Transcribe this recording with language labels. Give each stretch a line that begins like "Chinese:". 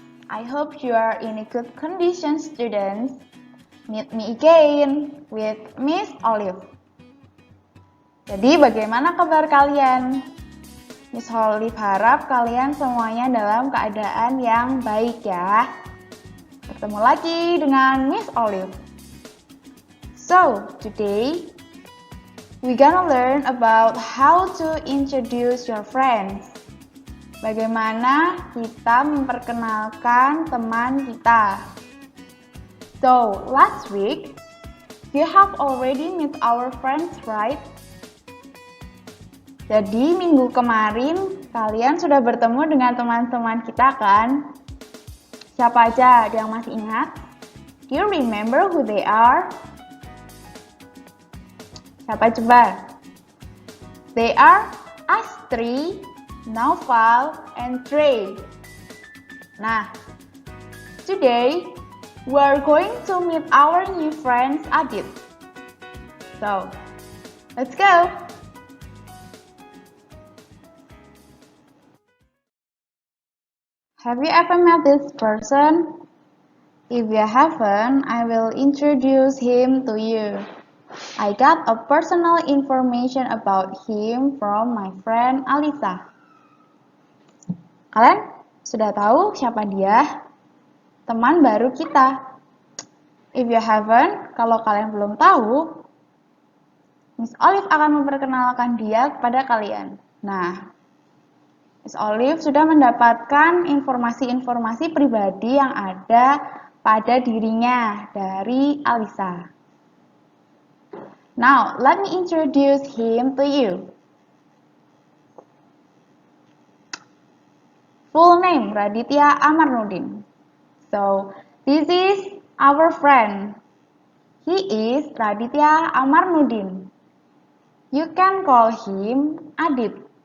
English: I hope you are in a good condition, students. Meet me again with Miss Olive.
Indonesian: Jadi bagaimana kabar kalian? Miss Olive harap kalian semuanya dalam keadaan yang baik ya. Bertemu lagi dengan Miss Olive.
English: So, today we're gonna learn about how to introduce your friends.
Indonesian: Bagaimana kita memperkenalkan teman kita.
English: So, last week, you have already met our friends, right?
Indonesian: Jadi, minggu kemarin, kalian sudah bertemu dengan teman-teman kita kan? Siapa aja yang masih ingat?
English: Do you remember who they are?
Indonesian: Siapa coba?
English: They are Astri, Naufal, and Trey. Nah, today we're going to meet our new friends Adit. So, let's go! Have you ever met this person? If you haven't, I will introduce him to you. I got a personal information about him from my friend Alisa.
Indonesian: Kalian sudah tahu siapa dia? Teman baru kita.
English: If you haven't,
Indonesian: kalau kalian belum tahu, Miss Olive akan memperkenalkan dia kepada kalian. Nah, Miss Olive sudah mendapatkan informasi-informasi pribadi yang ada pada dirinya dari Alisa.
English: Now, let me introduce him to you. Full name, Raditya Amarnudin. So, this is our friend. He is Raditya Amarnudin. You can call him Adit.